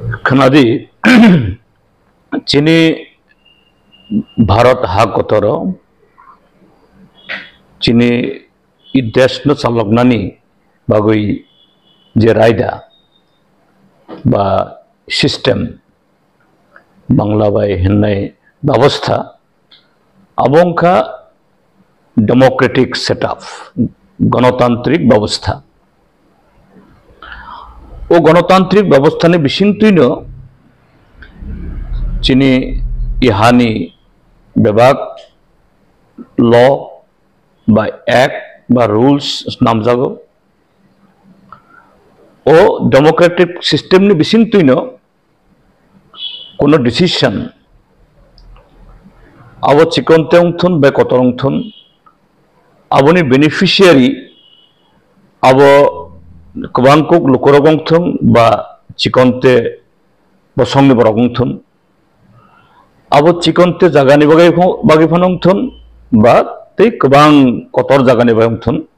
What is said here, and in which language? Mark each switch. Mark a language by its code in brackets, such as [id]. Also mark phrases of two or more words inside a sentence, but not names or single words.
[trk] खनादी चीनी भारत हा कतर चीनी इ देश न चालकनानी बागै जे रायदा बा सिस्टेम बांग्ला बाय होननाय व्यवस्था अबंखा [en] democratic setup [bn] গণতান্ত্রিক ব্যবস্থা [trk] ओ [bn] গণতান্ত্রিক ব্যবস্থা [trk] ने बिसिंतुइनो चीनी इहानी विभाग लॉ बा एक्ट बा रूल्स नामजागो ओ [en] democratic system [trk] ने बिसिंतुइनो कोनो डिसीजन अब चिकनते उंथुन बे कतरंथुन अबनि बेनिफिशियरी अब कबांको लुकरगंथुन बा चिकनते बसंनि बरगंथुन अब चिकनते जागानि बागै फनंथुन बा ते कबां कतर जागानि बागंथुन